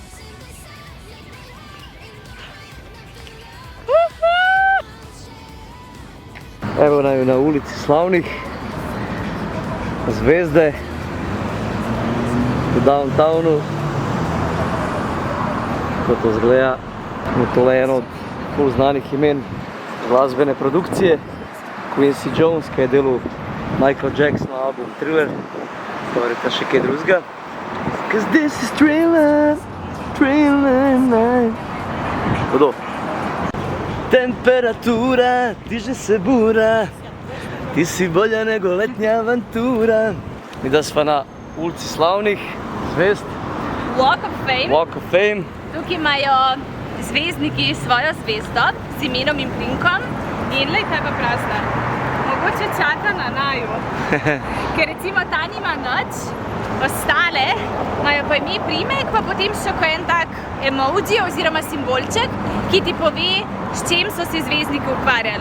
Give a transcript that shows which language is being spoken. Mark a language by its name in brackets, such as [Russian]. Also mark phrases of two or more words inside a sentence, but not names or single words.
[Slovenian] Evo naju na ulici Slavnih, zvezde, v downtownu, kako to zgleda. Tole je eno od ful znanih imen glasbene produkcije, Quincy Jones, ki je delal Michael Jacksonov album Thriller, pa verjetno še kaj drugega. [English] Cause this is Thriller, Thriller night. [Slovenian] Vodo. [Serbian] Temperatura, diže se bura, ti si bolja nego letnja avantura. [Slovenian] Mi da sva na ulici Slavnih zvezd. Walk of Fame. Walk of Fame. Tukaj imajo zvezdniki svojo zvezdo z imenom in priimkom. In lej, kaj pa prazna. Mogoče čaka na naju. Ker recimo ta nima nič, ostale imajo pa ime priimek, pa potem še en tak emoji oziroma simbolček, ki ti pove, s čim so se zvezdniki ukvarjali.